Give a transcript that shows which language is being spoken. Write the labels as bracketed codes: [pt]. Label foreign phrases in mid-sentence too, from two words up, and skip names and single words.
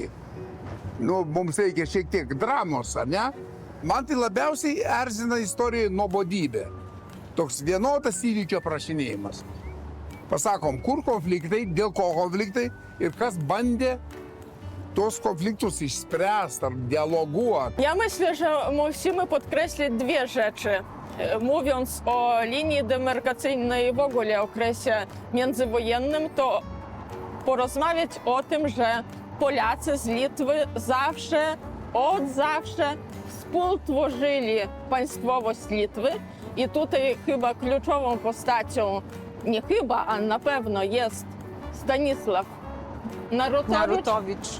[lt] Nu, mums reikia šiek tiek dramos, ar ne? Man tai labiausiai erzina istorijoje nuobodybė. Toks vienodas įvykio aprašinėjimas. Pasakom, kur konfliktai, dėl ko konfliktai ir kas bandė tos konfliktus išspręsti ar dialoguoti. [pl] Ja myślę, że musimy podkreślić dwie rzeczy. Mówiąc o linii demarkacyjnej w ogóle okresie międzywojennym, to porozmawiać o tym, że Polacy z Litwy od zawsze współtworzyli państwowość Litwy i tutaj chyba kluczową postacią, nie chyba, a na pewno jest Stanisław Narutowicz.